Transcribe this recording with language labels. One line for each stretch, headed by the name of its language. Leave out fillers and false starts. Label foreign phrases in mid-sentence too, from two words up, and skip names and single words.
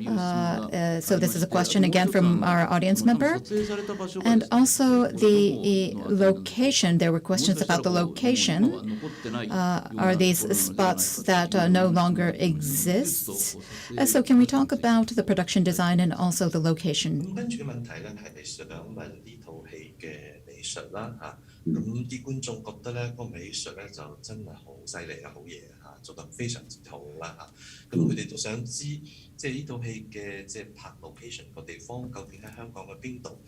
English: So this is a question again from our audience member. And also the location, there were questions about the location. Are these spots that no longer exist? So can we talk about the production design and also the location?
Cantonese: 咁啲觀眾覺得咧個美術咧就真係好犀利啊，好嘢嚇，做得非常之好啦嚇。咁佢哋都想知，即係呢套戲嘅即係拍 location 個地方究竟喺香港嘅邊度？